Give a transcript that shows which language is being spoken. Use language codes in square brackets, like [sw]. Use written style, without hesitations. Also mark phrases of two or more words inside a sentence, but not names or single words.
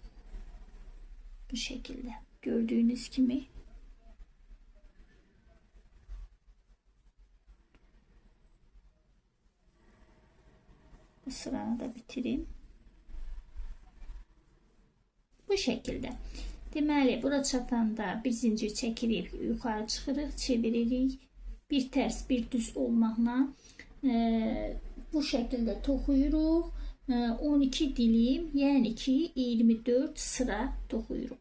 [tr] Bu şekilde gördüğünüz gibi bu sıranı da bitireyim. Bu şekilde. [az] Deməli, bura çatanda bir zincir çəkirib yuxarı çıxırıq, çeviririk. Bir ters, bir düz olmaqla [tr] bu şekilde [az] toxuyuruq. 12 dilim, yani ki 24 sıra toxuyuruq.